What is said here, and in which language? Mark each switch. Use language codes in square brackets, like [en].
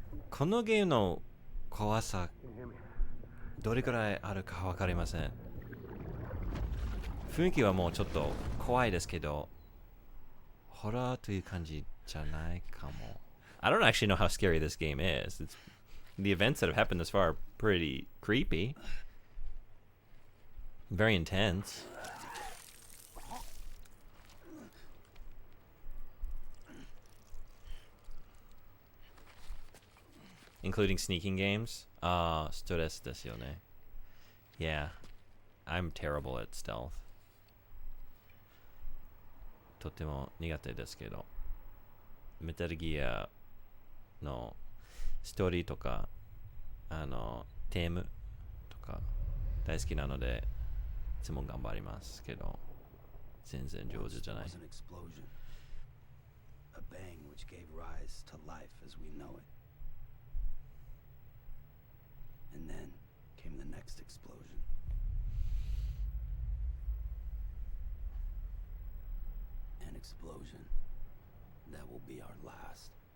[ja] このゲームの怖さ、どれくらいあるかわかりません。雰囲気はもうちょっと怖いですけど、ホラーという感じじゃないかも。 [en] I don't actually know how scary this game is. The events that have happened this far are pretty creepy. Very intense. Including sneaking games. [ja] ストレスですよね。 [en] Yeah. I'm terrible at stealth. [ja] とても苦手ですけど。メタルギアのストーリーとか、テームとか大好きなので、いつも頑張りますけど、全然上手じゃない。 [en] Was an explosion. A bang which gave rise to life as we know it. And then came the next explosion. An explosion that will be our last.